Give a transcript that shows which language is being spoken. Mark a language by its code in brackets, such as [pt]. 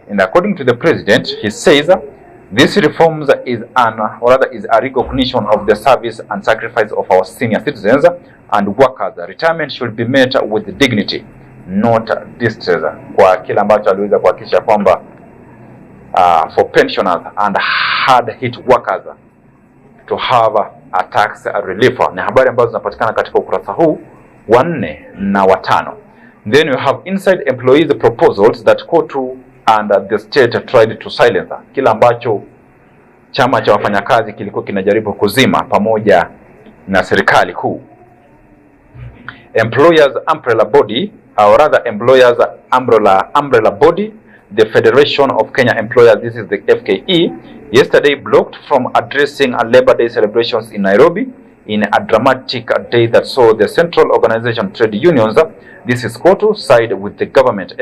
[en] And according to the president, he says this reforms is a recognition of the service and sacrifice of our senior citizens and workers. Retirement should be met with dignity, not distress. [sw] Kwa kila ambacho aliweza kuhakikisha kwamba [en] for pensioners and hard hit workers to have a tax relief. [sw] Ni habari ambazo zinapatikana katika ukurasa huu wa 4 na wa 5. [en] Then you have inside employees proposals that KOTU and the state tried to silence. [sw] Kila ambacho chama cha wafanyakazi kilikuwa kinajaribu kuzima pamoja na serikali kuu. [en] Employers umbrella body, or rather employers umbrella body, the Federation of Kenya Employers, this is the FKE, yesterday blocked from addressing a Labor Day celebrations in Nairobi in a dramatic day that saw the central organization trade unions, this is KOTU, side with the government.